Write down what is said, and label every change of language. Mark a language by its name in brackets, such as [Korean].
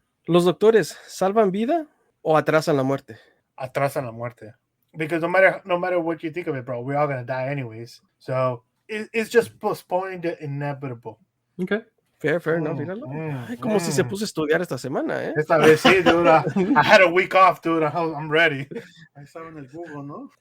[Spanish] ¿Los doctores salvan vida o atrasan la muerte? Atrasan la muerte. [English] Because no matter what you think of it, bro, we're all gonna die anyways. So it's just postponing the inevitable. Okay. [Spanish] Fair, no, míralo. Ay, como si se puso a estudiar esta semana, ¿eh? Esta vez sí, [English] dude. I had a week off, dude. I'm ready. [Spanish] Ahí estaba en el Google, ¿no?